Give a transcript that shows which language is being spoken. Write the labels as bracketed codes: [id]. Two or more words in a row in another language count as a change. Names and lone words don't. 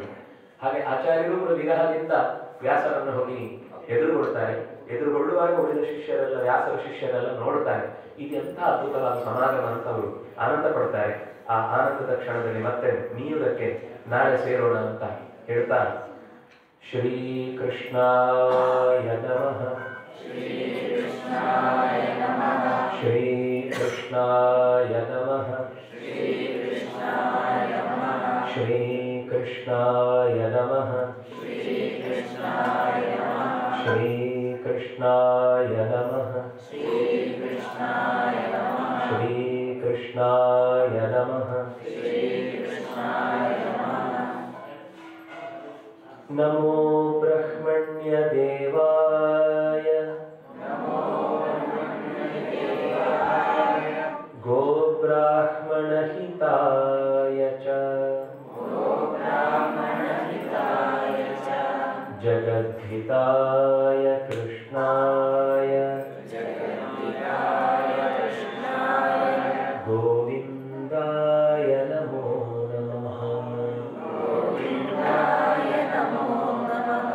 [kn] ಹಾಗೆ ಆಚಾರ್ಯರು ಕೂಡ ವಿರಹದಿಂದ ವ್ಯಾಸರನ್ನು ಹೋಗಿ ಎದುರುಗೊಳ್ತಾರೆ. ಎದುರುಗೊಳ್ಳುವಾಗ ಉಳಿದ ಶಿಷ್ಯರೆಲ್ಲ, ವ್ಯಾಸರ ಶಿಷ್ಯರೆಲ್ಲ ನೋಡ್ತಾರೆ, ಇದೆಂಥ ಅದ್ಭುತವಾದ ಸಮಾಗಮ ಅಂತ ಅವರು ಆನಂದ ಪಡ್ತಾರೆ. ಆ ಆನಂದದ ಕ್ಷಣದಲ್ಲಿ ಮತ್ತೆ ನೀಯುವುದಕ್ಕೆ ನಾಳೆ ಸೇರೋಣ ಅಂತ ಹೇಳ್ತಾ, [sa] ಶ್ರೀ ಕೃಷ್ಣಾಯ ನಮಃ, ಶ್ರೀ ಕೃಷ್ಣಾಯ ನಮಃ, ಶ್ರೀ ಕೃಷ್ಣಾಯ ನಮಃ, ಶ್ರೀ ಕೃಷ್ಣಾಯ ನಮಃ, ಶ್ರೀ ಕೃಷ್ಣಾಯ ನಮಃ, ಶ್ರೀ ಕೃಷ್ಣಾಯ ನಮಃ, ಶ್ರೀ ಕೃಷ್ಣಾಯ ನಮಃ, ಶ್ರೀ ಕೃಷ್ಣಾಯ ನಮಃ, ಶ್ರೀ ಕೃಷ್ಣಾಯ ನಮಃ, ಶ್ರೀ ಕೃಷ್ಣಾಯ ನಮಃ. ನಮೋ ಬ್ರಹ್ಮಣ್ಯ ದೇವಾಯ, ನಮೋ ಬ್ರಹ್ಮಣ್ಯ ದೇವಾಯ, ಗೋ ಬ್ರಾಹ್ಮಣ ಹಿತಾಯ ಚ, ಗೋ ಬ್ರಾಹ್ಮಣ ಹಿತಾಯ ಚ, ಜಗದ್ಧಿತಾಯ ಕೃಷ್ಣಾಯ, ಜಗದ್ಧಿತಾಯ ಕೃಷ್ಣಾಯ, ಗೋವಿಂದಾಯ ನಮೋ ನಮಃ, ಗೋವಿಂದಾಯ ನಮೋ ನಮಃ.